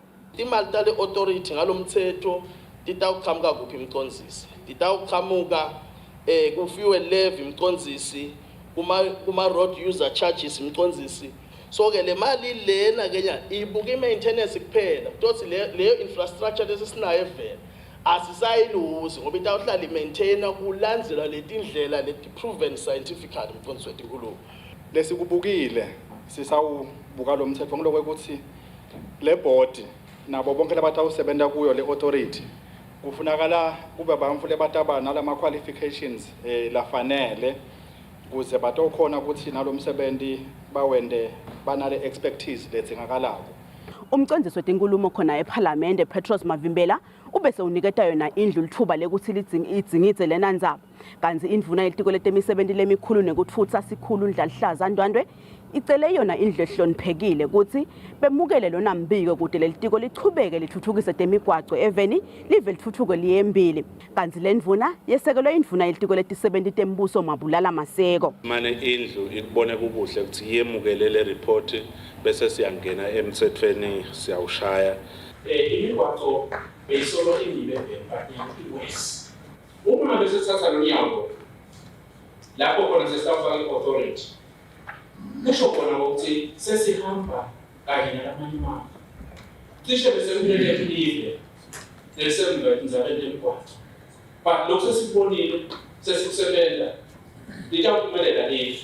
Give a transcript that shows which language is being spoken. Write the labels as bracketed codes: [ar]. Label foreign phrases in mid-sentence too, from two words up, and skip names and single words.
[ss] Imali tale authority ngalomthetho titawuqhamuka kuphi imcondzisi titawuqhamuka kufiwe levy imcondzisi kuma [en] road user charges [ss] imcondzisi so ke le mali lena kenya ibuka maintenance kuphela ukuthi leyo infrastructure lesisinayo evela asisayiluzi ngoba itawuhlala imaintaina kulandzelwa letindlela leti [en] proven scientifically [ss] mfundisi wetinkulumo lesikubukile sisawubuka lo mthetho ngilokho ukuthi le board nabo bonke labatawusebenta kuyo le authority kufunakala kube bamfule bataba nalama qualifications lafanele kuze batokhona ukuthi nalomsebenzi bawende banale expertise lethengakalako. Umcondzisi wetinkulumo khona ePhalamende Petros Mavimbela ubese uniketa yona indlu lithuba lekuthi lidzingidze lena ndzaba kanti indvuna yelitiko letemisebenzi lemikhulu nekutfutsa sikhulu Ndlalihlaza Ndwandwe icele yona indlu ehloniphekile ukuthi bemukele lona mbiko kude lelitiko lichubeke lithuthukise temigwaqo eveni live lithuthuke liyembili kanti lendvuna yesekelwe indvuna yelitiko letisebenzi tembuso Mabulala Maseko. Mane indlu ikubone kubuhle ukuthi yemukele le report bese siyangena emthethweni siyawushaya. Imigwaqo beyisolo indibe iwest. Uma bese sithatha lonyako lapho khona sesifaka i-authority kusho khona ukuthi sesihamba kanye nalamanye imali cishe bese kumele live lesemva inzabeni emgwaqo but lokho sesibonile sesikusebenta litawuphumelela live.